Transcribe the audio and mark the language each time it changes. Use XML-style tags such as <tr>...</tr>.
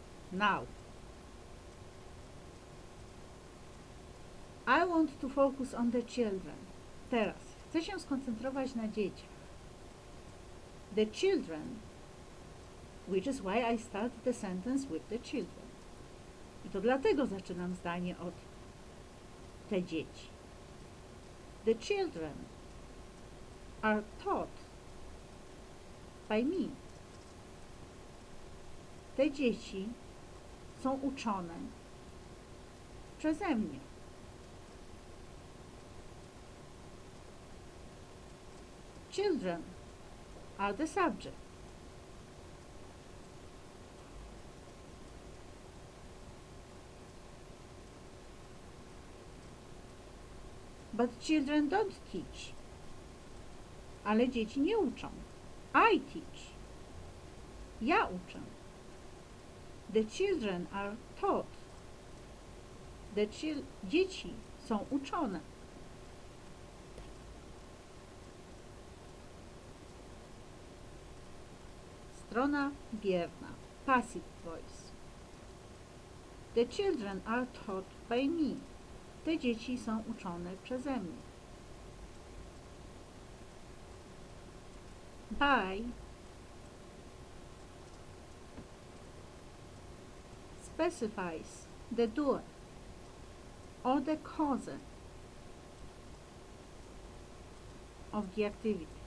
<en>Now, I want to focus on the children.</en> <pl>Teraz chcę się skoncentrować na dzieciach.</pl> <en>The children, which is why I start the sentence with the children.</en> <pl>I to dlatego zaczynam zdanie od te dzieci.</pl> <en>The children are taught by me.</en> <pl>Te dzieci są uczone przeze mnie.</pl> <en>Children are the subject. But children don't teach.</en> <pl>Ale dzieci nie uczą.</pl> <en>I teach.</en> <pl>Ja uczę.</pl> <en>The children are taught.</en> <pl>Dzieci są uczone. Strona bierna.</pl> <en>Passive voice. The children are taught by me.</en> <pl>Te dzieci są uczone przeze mnie.</pl> <en>By specifies the doer or the cause of the activity.</en>